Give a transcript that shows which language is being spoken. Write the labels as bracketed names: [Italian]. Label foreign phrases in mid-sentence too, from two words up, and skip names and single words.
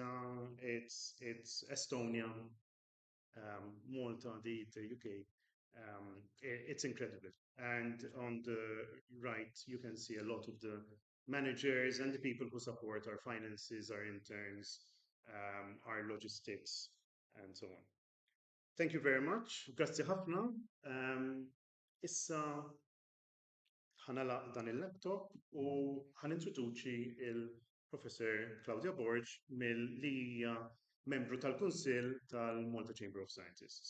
[English] It's Estonia, Malta, the UK. It's incredible. And on the right, you can see a lot of the managers and the people who support our finances, our interns, our logistics, and so on. Thank you very much. [Maltese] Grazzi ħafna. Issa ħanalaq dan il-laptop u ħanintroduċi il-Professor Claudia Borg li hija membru tal-Kunsill tal-Malta Chamber of Scientists.